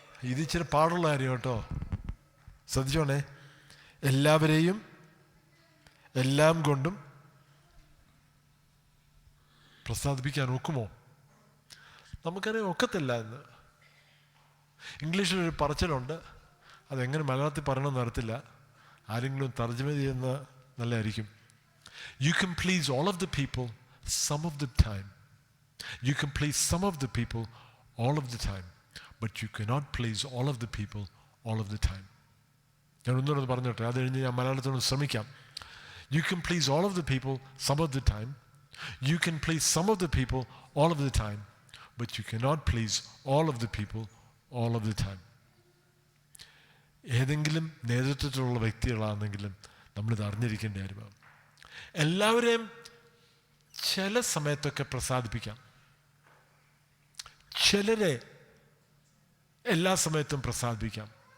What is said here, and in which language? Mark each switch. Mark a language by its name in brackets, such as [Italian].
[Malayalam] ഇത് ഇച്ചിരി പാടുള്ള കാര്യം കേട്ടോ, ശ്രദ്ധിച്ചോണേ. എല്ലാവരെയും എല്ലാം കൊണ്ടും പ്രസാദിപ്പിക്കാൻ ഒക്കുമോ? നമുക്കറിയാം ഒക്കത്തില്ല എന്ന്. ഇംഗ്ലീഷിലൊരു പറച്ചിലുണ്ട്, അതെങ്ങനെ മലയാളത്തിൽ പറയണമെന്ന് അറിയത്തില്ല. ആരെങ്കിലും തർജ്ജമ ചെയ്യുന്ന നല്ലതായിരിക്കും. [English] You can please all of the people some of the time. You can please some of the people all of the time, but you cannot please all of the people all of the time. [Malayalam] ഞാൻ ഒന്നുകൂടെ പറഞ്ഞോട്ടെ, അത് കഴിഞ്ഞ് ഞാൻ മലയാളത്തിനൊന്ന് ശ്രമിക്കാം. [English] You can please all of the people some of the time. You can please some of the people all of the time, but you cannot please all of the people all of the time. [Malayalam] ഏതെങ്കിലും നേതൃത്വത്തിലുള്ള വ്യക്തികളാണെങ്കിലും നമ്മളിത് അറിഞ്ഞിരിക്കേണ്ട കാര്യമാണ്. എല്ലാവരെയും ചില സമയത്തൊക്കെ പ്രസാദിപ്പിക്കാം, ചിലരെ എല്ലാ സമയത്തും പ്രസാദിപ്പിക്കാം.